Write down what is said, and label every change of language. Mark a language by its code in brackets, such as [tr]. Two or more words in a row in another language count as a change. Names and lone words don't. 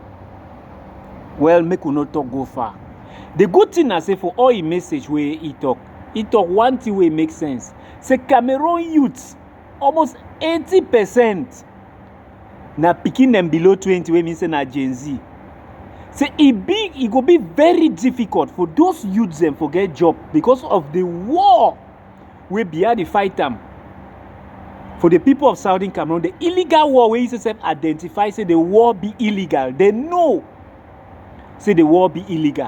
[wes] Well, make we not talk go far. The good thing I say for all the message where he talk one thing where make sense. Say Cameroon youths, almost 80% na picking them below 20, where means say na Gen Z. Say it go be very difficult for those youths them for get job because of the war where Biya the fight them. For the people of Southern Cameroon, the illegal war where you identify say the war be illegal. They know say the war be illegal.